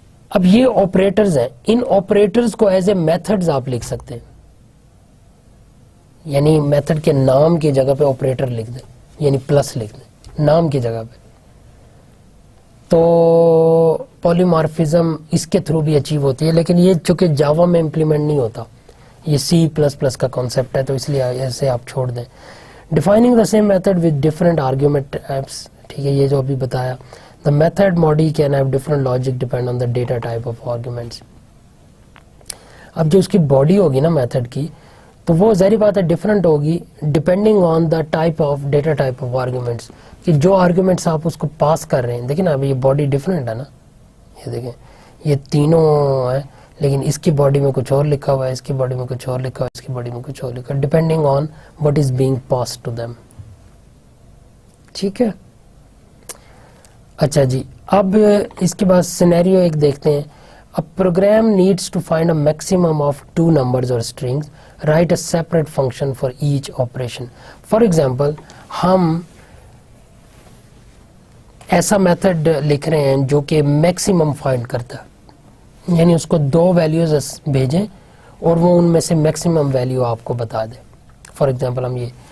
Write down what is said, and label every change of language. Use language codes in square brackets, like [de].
[ur] اب یہ آپریٹرز ہیں, ان آپریٹرز کو ایز اے میتھڈز آپ لکھ سکتے ہیں, یعنی میتھڈ کے نام کی جگہ پہ آپریٹر لکھ دیں, یعنی پلس لکھ دیں نام کی جگہ پہ. تو پولیمارفزم اس کے تھرو بھی اچیو ہوتی ہے, لیکن یہ چونکہ جاوا میں امپلیمنٹ نہیں ہوتا, یہ C++ کا کانسیپٹ ہے, تو اس لیے ایسے آپ چھوڑ دیں. [en] defining the same method with different argument types, [ur] ٹھیک ہے, یہ جو ابھی بتایا. [en] The method body can have different logic depend on the data type of arguments. [ur] اب جو اس کی باڈی ہوگی نا میتھڈ کی, تو وہ ظاہری بات ہے ڈفرینٹ ہوگی [en] depending on the type of data type of arguments, [ur] کہ جو آرگومنٹس آپ اس کو پاس کر رہے ہیں. دیکھیں نا ابھی یہ باڈی ڈفرینٹ ہے نا, یہ دیکھیں یہ تینوں ہیں, لیکن اس کی باڈی میں کچھ اور لکھا ہوا ہے, اس کی باڈی میں کچھ اور لکھا ہوا ہے, اس کی باڈی میں کچھ اور لکھا ہے, [en] Depending on what is being passed to them. [ur] ٹھیک ہے. اچھا جی, اب اس کے بعد سینیریو ایک دیکھتے ہیں. [en] A program needs to find a maximum of 2 numbers or strings. Write a separate function for each operation. For example, [ur] ہم ایسا میتھڈ لکھ رہے ہیں جو کہ میکسیمم فائنڈ کرتا ہے, یعنی اس کو 2 ویلیوز بھیجیں اور وہ ان میں سے میکسیمم ویلیو آپ کو بتا دے. فار ایگزامپل ہم یہ